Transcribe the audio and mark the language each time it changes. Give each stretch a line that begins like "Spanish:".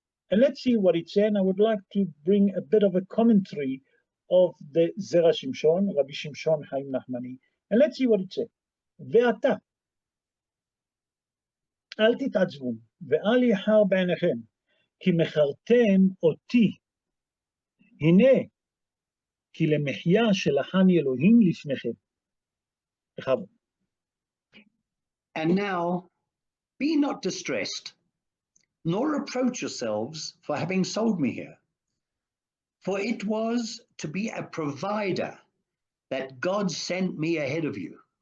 English: And let's see what it says. And I would like to bring a bit of a commentary of the Zera Shimshon, Rabbi Shimshon Chaim Nachmani. And let's see what it says.
Hebrew: ואתה, אל תתעצבו, ואל יחר בעיניכם, כי מכרתם אותי. הנה, כי למחיה שלחני אלוהים לפניכם. בכבוד.
English: And now, be not distressed, nor reproach yourselves for having sold me here. For it was to be a provider that God sent me ahead of you.